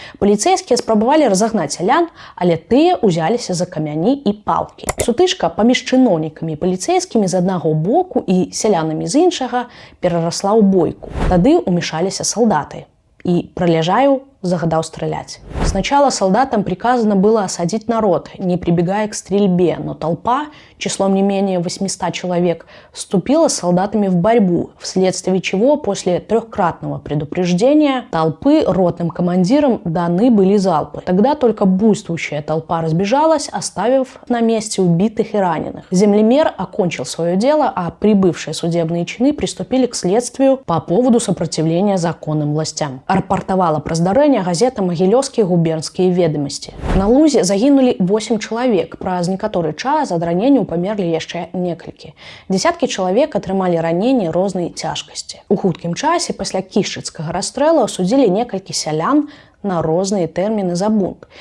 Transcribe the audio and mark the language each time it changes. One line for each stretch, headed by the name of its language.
Belarusian: Паліцэйскія спрабавалі разагнаць сялян, але тыя ўзяліся за камяні і палкі. Сутычка паміж чыноўнікамі і паліцэйскімі з аднаго боку і сялянамі з іншага перарасла ў бойку. Тады ўмешаліся салдаты. І Прыляжаеў загадаў стреляць.
Russian: Сначала солдатам приказано было осадить народ, не прибегая к стрельбе, но толпа, числом не менее 800 человек, вступила с солдатами в борьбу, вследствие чего после 3-кратного предупреждения толпы ротным командирам даны были залпы. Тогда только буйствующая толпа разбежалась, оставив на месте убитых и раненых. Землемер окончил свое дело, а прибывшие судебные чины приступили к следствию по поводу сопротивления законным властям.
Belarusian: Рапортовала про здарэнне газета «Магілёўскія губернскія ведомости». На лузе загинули
Russian: 8 человек,
Belarusian: праз некаторы час ад раненняў памерлі яшчэ некалькі. Десяткі чалавек атрымалі раненні рознай цяжкасці. У хуткім часе пасля кішчыцкага расстрэлу асудзілі некалькі сялян на розныя тэрміны за бунт.